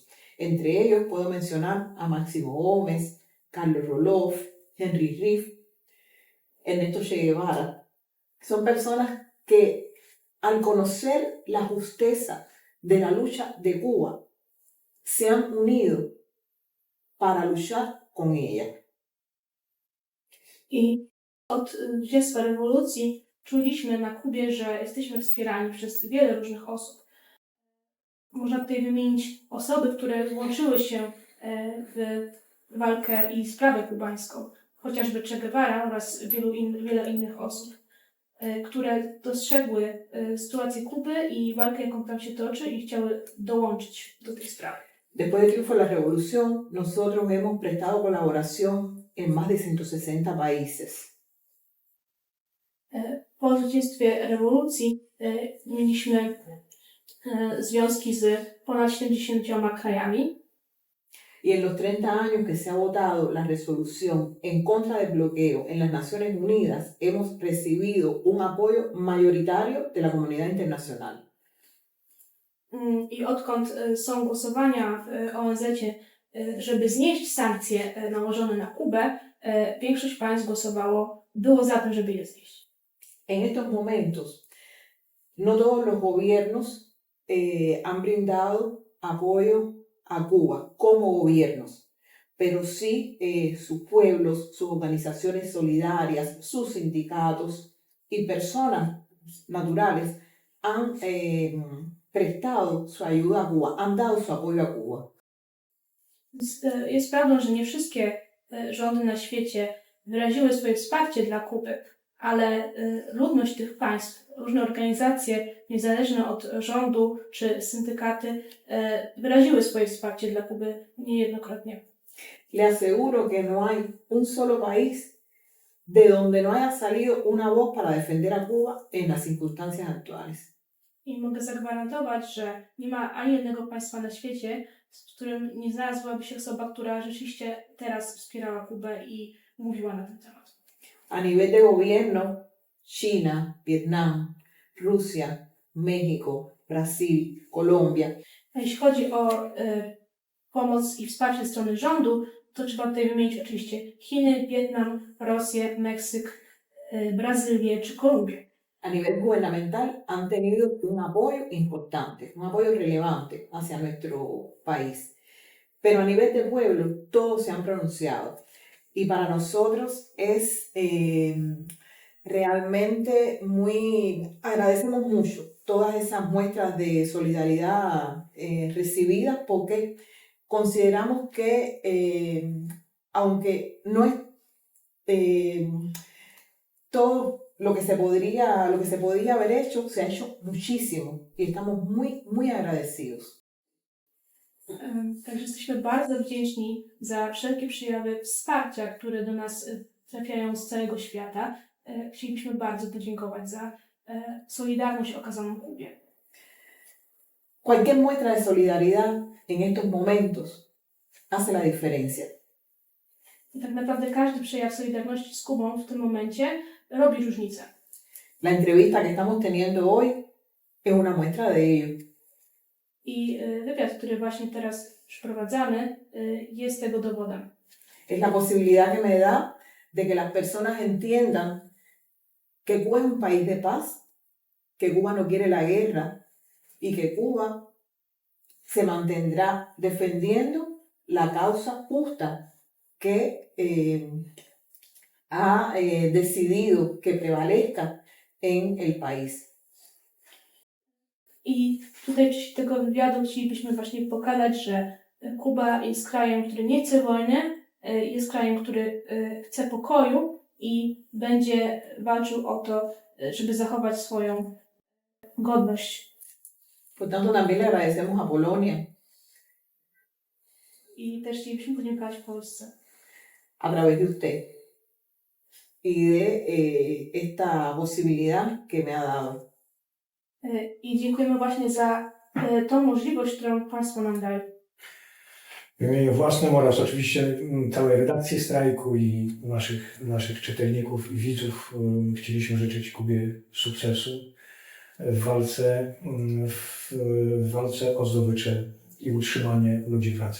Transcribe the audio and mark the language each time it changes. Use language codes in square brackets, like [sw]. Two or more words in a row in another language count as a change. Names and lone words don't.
[es] Entre ellos puedo mencionar a Máximo Gómez, Carlos Roloff, Henry Riff, Ernesto Che Guevara. Son personas que al conocer la justeza de la lucha de Cuba, se han unido para luchar con ella. [pl] I od zwycięstwa rewolucji czuliśmy na Kubie, że jesteśmy wspierani przez wiele różnych osób. Można tutaj wymienić osoby, które włączyły się w walkę i sprawę kubańską, chociażby Che Guevara oraz wiele innych osób, które dostrzegły sytuację Kuby i walkę, jaką tam się toczy i chciały dołączyć do tej sprawy. [es] Después del triunfo de la revolución, nosotros hemos prestado colaboración en más de 160 países. [pl] Po zwycięstwie rewolucji mieliśmy związki z ponad 70 krajami. [es] Y en los 30 años que se ha votado la resolución en contra del bloqueo en las Naciones Unidas, hemos recibido un apoyo mayoritario de la comunidad internacional. [pl] I odkąd są głosowania w ONZ-cie, żeby znieść sankcje nałożone na Kubę, większość państw było za tym, żeby je znieść. [es] En estos momentos, no todos los gobiernos han brindado apoyo a Cuba como gobiernos, pero sí sus pueblos, sus organizaciones solidarias, sus sindicatos y personas naturales han prestado su ayuda a Cuba, han dado su apoyo a Cuba. [pl] Jest prawdą, że nie wszystkie rządy na świecie wyraziły swoje wsparcie dla Kuby, ale ludność tych państw, różne organizacje niezależne od rządu czy syndykaty wyraziły swoje wsparcie dla Kuby niejednokrotnie. [es] Le aseguro que no hay un solo país de donde no haya salido una voz para defender a Cuba en las circunstancias actuales. [pl] I mogę zagwarantować, że nie ma ani jednego państwa na świecie, z którym nie znalazłaby się osoba, która rzeczywiście teraz wspierała Kubę i mówiła na ten temat. [es] A nivel de gobierno, China, Vietnam, Rusia, México, Brasil, Colombia. [pl] A jeśli chodzi o pomoc i wsparcie ze strony rządu, to trzeba tutaj wymienić oczywiście Chiny, Wietnam, Rosję, Meksyk, Brazylię czy Kolumbię. [es] A nivel gubernamental han tenido un apoyo importante, un apoyo relevante hacia nuestro país. Pero a nivel de pueblo, todos se han pronunciado. Y para nosotros es realmente agradecemos mucho todas esas muestras de solidaridad recibidas porque consideramos que aunque no es todo lo que se podía haber hecho, se ha hecho muchísimo y estamos muy, muy agradecidos. [pl] Także jesteśmy bardzo wdzięczni za wszelkie przejawy wsparcia, które do nas trafiają z całego świata. Chcielibyśmy bardzo podziękować za solidarność okazaną Kubie. [es] Cualquier muestra de solidaridad en estos momentos hace la diferencia. [pl] I tak naprawdę każdy przejaw solidarności z Kubą w tym momencie robi różnicę. [es] La entrevista que estamos teniendo hoy es una muestra de ello. [pl] I wywiad, który właśnie teraz przeprowadzamy, jest tego dowodem. [es] Es la posibilidad que me da de que las personas entiendan que Cuba es un país de paz, que Cuba no quiere la guerra y que Cuba se mantendrá defendiendo la causa justa que ha decidido que prevalezca en el país. [pl] I tutaj w czasie tego wywiadu chcielibyśmy właśnie pokazać, że Kuba jest krajem, który nie chce wojny, jest krajem, który chce pokoju i będzie walczył o to, żeby zachować swoją godność. [es] Por tanto, también le agradecemos a Polonia [pl] I też chcielibyśmy podziękować Polsce [es] a través de usted y de esta posibilidad que me ha dado. [pl] I dziękujemy właśnie za tą możliwość, którą Państwo nam dali. W imieniu własnym oraz oczywiście całej redakcji strajku i naszych czytelników i widzów chcieliśmy życzyć Kubie sukcesu w walce o zdobycze i utrzymanie ludzi pracy.